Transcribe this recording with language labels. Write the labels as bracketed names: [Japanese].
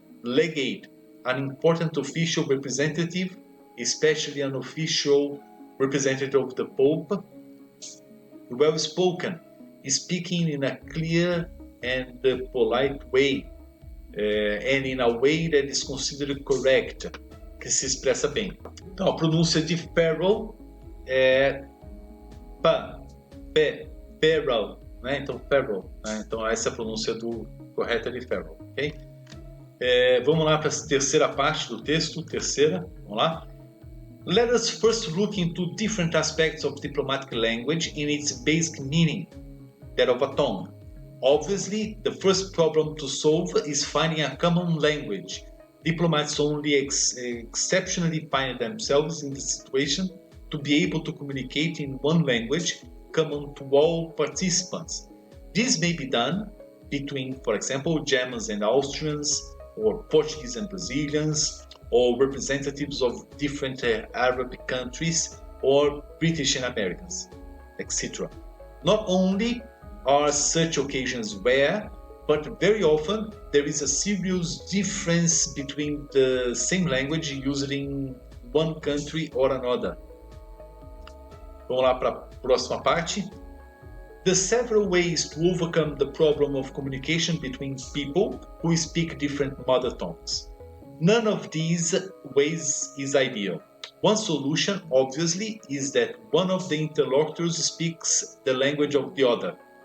[English] Legate, an important official representative, especially an official representative of the Pope. Well spoken, speaking in a clear and polite way. and in a way that is considered correct, [Portuguese] que se expressa bem. Então, a pronúncia de feral é feral, né? Então, feral, né? Então, essa é a pronúncia correta de feral, ok? Vamos lá para a terceira parte do texto, vamos lá. [English] Let us first look into different aspects of diplomatic language in its basic meaning, that of a tongue. Obviously, the first problem to solve is finding a common language. Diplomats only exceptionally find themselves in the situation to be able to communicate in one language common to all participants. This may be done between, for example, Germans and Austrians, or Portuguese and Brazilians, or representatives of different Arab countries, or British and Americans, etc. Not only are such occasions rare, but very often there is a serious difference between the same language used in one country or another. [Portuguese] Vamos lá para a próxima parte. [English] The several ways to overcome the problem of communication between people who speak different mother tongues. None of these ways is ideal. One solution, obviously, is that one of the interlocutors speaks the language of the other.